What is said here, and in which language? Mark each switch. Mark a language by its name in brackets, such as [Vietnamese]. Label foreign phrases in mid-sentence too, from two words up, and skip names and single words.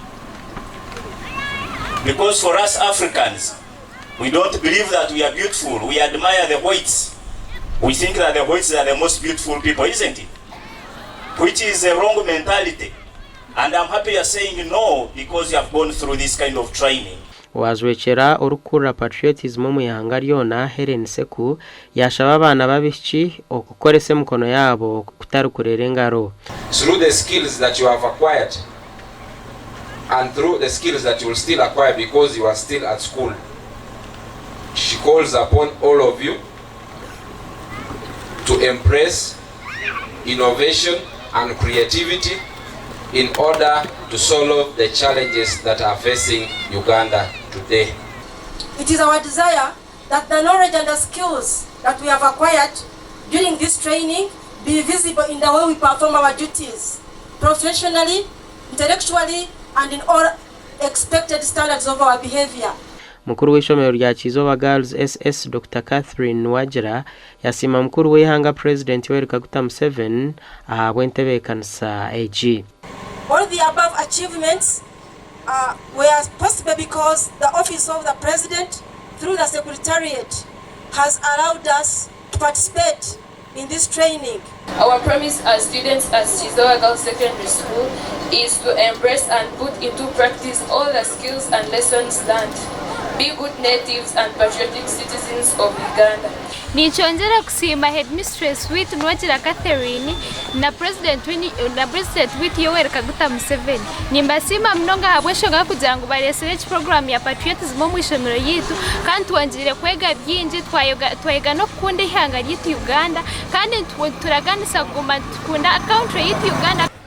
[English] Because for us Africans, we don't believe that we are beautiful. We admire the whites. We think that the whites are the most beautiful people, isn't it? Which is a wrong mentality. And I'm happy you're saying no because you have gone through this kind of training. [Nyankole] Wazwekera urukura patriotism mu eihanga ryona Helen Seku yaashaba abaana babishiki okukoresa mukono yabo kutarukurera engaro. [English] Through the skills that you have acquired and through the skills that you will still acquire because you are still at school, she calls upon all of you to embrace innovation and creativity in order to solve the challenges that are facing Uganda today. It is our desire that the knowledge and the skills that we have acquired during this training be visible in the way we perform our duties, professionally, intellectually, and in all expected standards of our behavior. [Nyankole] Mukuru w'ishomero rya Kyeizooba Girls SS Dr. Catherine Wajira yasima mukuru w'eihanga President Yoweri Kaguta Museveni ahabwe entebe kanisa AG. [English] All the above achievements were possible because the office of the President through the Secretariat has allowed us to participate in this training. Our promise as students at Kyeizooba Girls Secondary School is to embrace and put into practice all the skills and lessons learned. Be good natives and patriotic citizens of Uganda. [Nyankole] Nichongera kusima headmistress with Nwajira Catherine na president with Yoweri Kaguta Museveni. Nimbasima mnonga habweshoga kugira ngo baresearch program ya patriotism mu ishomero yitu kandi tuwanjire kwega byinji twayega no kukunda eihanga yitu Uganda kandi turaganisa kuguma kukunda country yitu Uganda.